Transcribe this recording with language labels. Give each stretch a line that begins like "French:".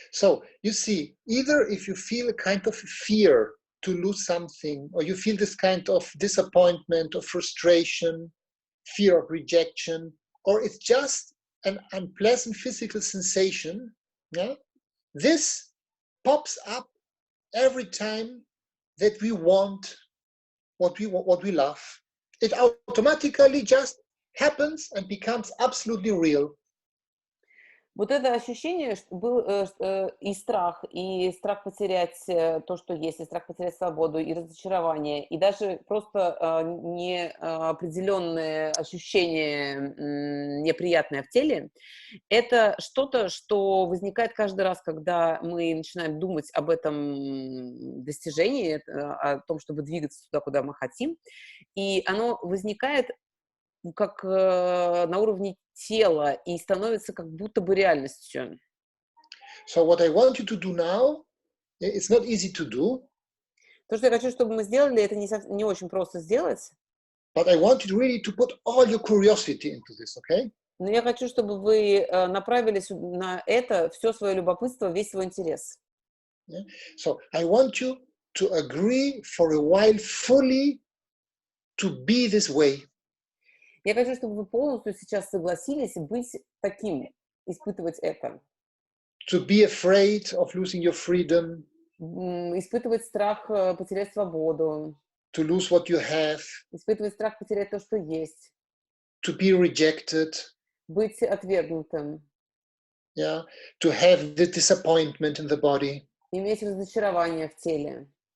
English: So you see, either if you feel a kind of fear to lose something, or you feel this kind of disappointment or frustration, fear of rejection, or it's just an unpleasant physical sensation, yeah, this pops up every time that we want what we love. It automatically just happens and becomes absolutely real.
Russian: Вот это ощущение был и страх потерять то, что есть, и страх потерять свободу, и разочарование, и даже просто неопределенное ощущение неприятное в теле. Это что-то, что возникает каждый раз, когда мы начинаем думать об этом достижении, о том, чтобы двигаться туда, куда мы хотим, и оно возникает как на уровне тела и становится как будто бы реальностью.
English: So what I want you to do now, it's not easy to do.
Russian: То, что я хочу, чтобы мы сделали, это не очень просто сделать.
English: But I want you really to put all your curiosity into this, okay?
Russian: Но я хочу, чтобы вы направили на это все свое любопытство, весь свой интерес.
English: Yeah? So I want you to agree for a while fully to be this way.
Russian: Я хочу, чтобы вы полностью сейчас согласились быть таким, испытывать это.
English: To be afraid of losing your freedom.
Russian: Испытывать страх потерять свободу.
English: To lose what you have.
Russian: Испытывать страх потерять то, что есть.
English: To be rejected.
Russian: Быть отвергнутым.
English: Yeah. To have the disappointment in the body.
Russian: Иметь разочарование в теле.